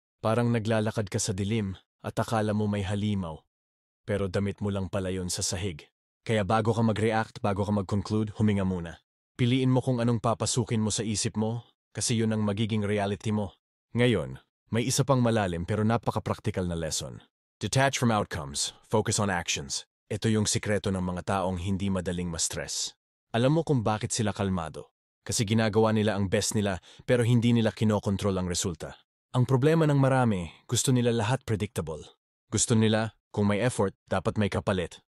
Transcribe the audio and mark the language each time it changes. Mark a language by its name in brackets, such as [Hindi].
[Filipino] Parang naglalakad ka sa dilim at akala mo may halimaw. Pero damit mo lang pala yun sa sahig. Kaya bago ka mag-react, bago ka mag-conclude, huminga muna. Piliin mo kung anong papasukin mo sa isip mo, kasi yun ang magiging reality mo. Ngayon, may isa pang malalim pero napaka-practical na lesson. [English] Detach from outcomes, focus on actions. [Filipino] Ito yung sikreto ng mga taong hindi madaling ma-stress. Alam mo kung bakit sila kalmado? Kasi ginagawa nila ang best nila pero hindi nila kinokontrol ang resulta. Ang problema ng marami, gusto nila lahat predictable. Gusto nila, kung may effort, dapat may kapalit.